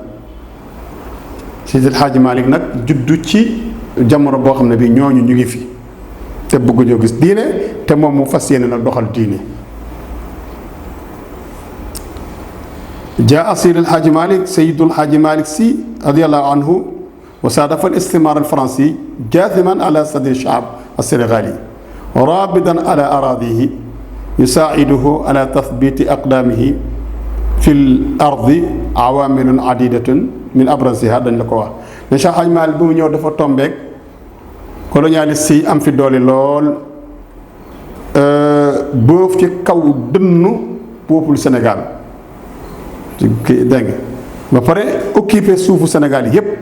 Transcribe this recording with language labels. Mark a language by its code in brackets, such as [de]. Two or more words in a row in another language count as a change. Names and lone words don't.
[wo] Seydi Hadji Malick nag juddu ci jamono boo xam ne bii ñooñu ñu ngi fi te bëgguñoo gis diine te moom mu fas yéene nag doxal diine. [ar] جاء سيدي الحاج مالك سيد الحاج مالك سي رضي الله عنه وصادفه الاستعمار الفرنسي جاثما على صدر الشعب السنغالي رابضا على أرضه يساعده على تثبيت أقدامه في الأرض عوامل عديدة من أبرزها [wo] dañ la ko wax ne Cheikh Hadji Malick bu mu ñëw dafa tombeek colonialiste yi am fi doole lool boof ci kaw dënnu peuple Sénégal dégg nga ba pare occupé suufu Sénégal yi yépp.